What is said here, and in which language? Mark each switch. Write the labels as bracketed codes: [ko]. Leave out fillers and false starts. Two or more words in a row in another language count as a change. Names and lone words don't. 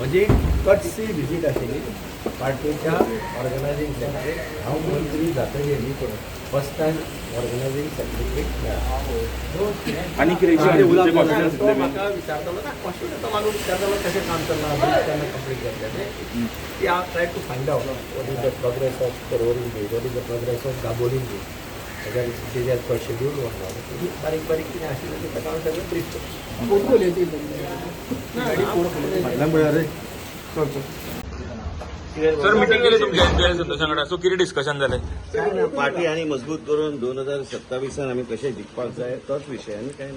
[kok] म्हणजे [en] courtesy visit [kok] आशिल्ली पार्टीच्या [en] organizing secretary [kok] हांव मंत्री जातकीर न्ही पूण [en] first time organizing secretary [kok] आणि कितें तो म्हाका विचारतालो ना क्वेश्चन तो म्हाका विचारतालो कशें काम चल्लां ब्रीफ केन्ना कंप्लीट जातलें ती हांव [en] try to find out what is the progress of Karoling what is the progress of Daboling [kok] तेज्या पर शेड्यूल वरना बारीक बारीक कितें आशिल्लें तें ताका हांव सगळें ब्रीफ सर मिटींग केली तुमच्या जय संतोषा वांगडा सो कितें डिस्कशन जालें काय ना पार्टी आणि मजबूत करून 2027 आम्ही कशे जिखपाक जाय तोच विषय आनी काय